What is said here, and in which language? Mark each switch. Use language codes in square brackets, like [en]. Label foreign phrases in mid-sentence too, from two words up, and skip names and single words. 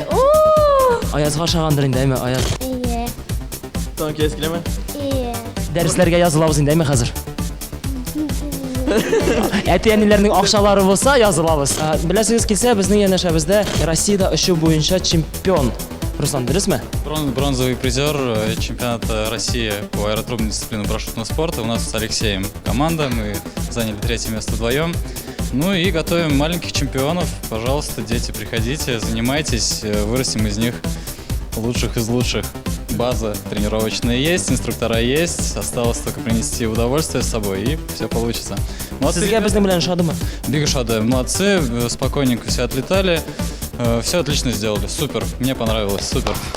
[tt] Аязга ошагандыр инде, әйме, Аяз. Ие. Тагын киләсе киләме? Ие. Дәресләргә язылабыз инде, әйме, хәзер. Әти-әниләрнең акчалары булса, язылабыз. Беләсегез килсә, безнең янәшәбездә Россиядә очу буенча чемпион. Руслан, дөресме? [ru] Бронзовый призер чемпионата России по аэротрубной дисциплине парашютного спорта. У нас с Алексеем команда, мы заняли 3-е место вдвоем. Ну и готовим маленьких чемпионов. Пожалуйста, дети, приходите, занимайтесь, вырастим из них лучших из лучших. База тренировочная есть, инструктора есть, осталось только принести удовольствие с собой, и все получится. Молодцы, [tt] Сезгә безнең белән ошадымы? Биг ошады, [ru] молодцы, спокойненько все отлетали, все отлично сделали, супер, мне понравилось, супер.